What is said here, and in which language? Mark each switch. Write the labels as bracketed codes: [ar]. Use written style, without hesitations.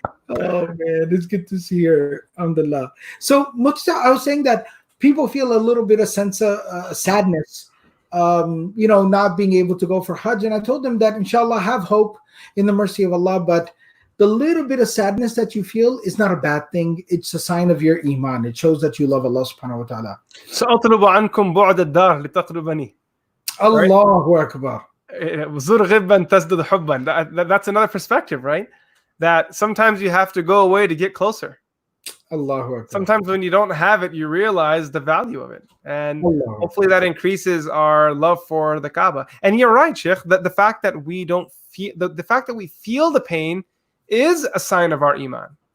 [en] Oh, man, it's good to see her. Alhamdulillah. So, Muqta, I was saying that people feel a little bit of sense of sadness, not being able to go for Hajj. And I told them that, inshallah, have hope in the mercy of Allah, but the little bit of sadness that you feel is not a bad thing. It's a sign of your iman. It shows that you love Allah subhanahu wa ta'ala. [ar] سأطلب عنكم بعد الدار لتقربني. Allahu Akbar. زر غبا تزدد حبا. [en] That's another perspective, right? That sometimes you have to go away to get closer. [ar] Allahu Akbar. [en] Sometimes when you don't have it, you realize the value of it. And hopefully that increases our love for the Kaaba. And you're right, Shaykh, that the fact that we don't feel the fact that we feel the pain is a sign of our iman.